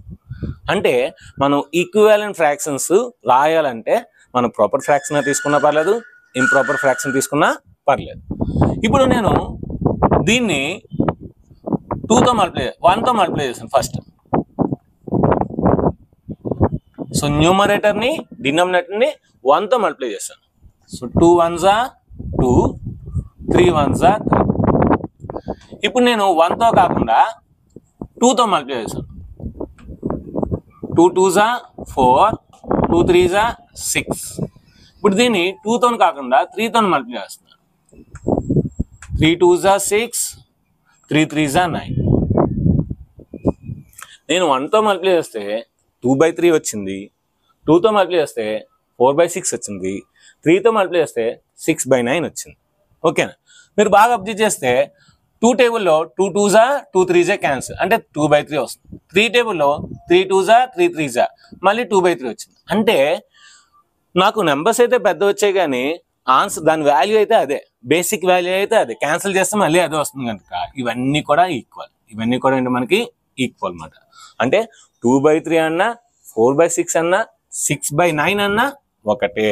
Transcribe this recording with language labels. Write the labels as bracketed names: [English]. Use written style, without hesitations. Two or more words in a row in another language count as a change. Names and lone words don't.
[Telugu] అంటే మనం [English] equivalent fractions [Telugu] రాయాలంటే మనం [English] proper fraction [Telugu] తీసుకున్నా పర్లేదు, [English] improper fraction [Telugu] తీసుకున్నా పర్లేదు. ఇప్పుడు నేను దీన్ని 1తో మల్టిప్లై చేస్తాను ఫస్ట్. సో న్యూమరేటర్ని డినామినేటర్ని 1తో మల్టిప్లై చేస్తాను. [English] సో 2 1s are 2, 3 1s are 3. [Telugu] ఇప్పుడు నేను 1తో కాకుండా 2తో మల్టిప్లై చేస్తాను. [English] 2 2s are 4, 2 3s are 6. [Telugu] ఇప్పుడు దీన్ని 2తో కాకుండా 3తో మల్టిప్లై చేస్తున్నాను. [English] 3 2s are 6, 3 3s are 9. [Telugu] నేను 1తో మల్టిప్లై చేస్తే 2/3 వచ్చింది, 2తో మల్టిప్లై చేస్తే 4/6 వచ్చింది, 3తో మల్టిప్లై చేస్తే 6/9 వచ్చింది. ఓకేనా? మీరు బాగా అబ్జర్వ్ చేస్తే 2 టేబుల్లో [English] 2 2s are 2 3s [Telugu] క్యాన్సిల్, అంటే 2/3 వస్తుంది. 3 టేబుల్లో [English] 3 2s are 3 3s [Telugu] మళ్ళీ 2/3 వచ్చింది. అంటే నాకు నెంబర్స్ అయితే పెద్ద వచ్చాయి కానీ ఆన్సర్ దాని వాల్యూ అయితే అదే, [English] basic value [Telugu] అయితే అదే. క్యాన్సిల్ చేస్తే మళ్ళీ అదే వస్తుంది కనుక ఇవన్నీ కూడా ఈక్వల్. ఇవన్నీ కూడా ఏంటి? మనకి ఈక్వల్ అన్నమాట. అంటే 2/3 అన్నా, 4/6 అన్నా, 6/9 అన్నా ఒకటే.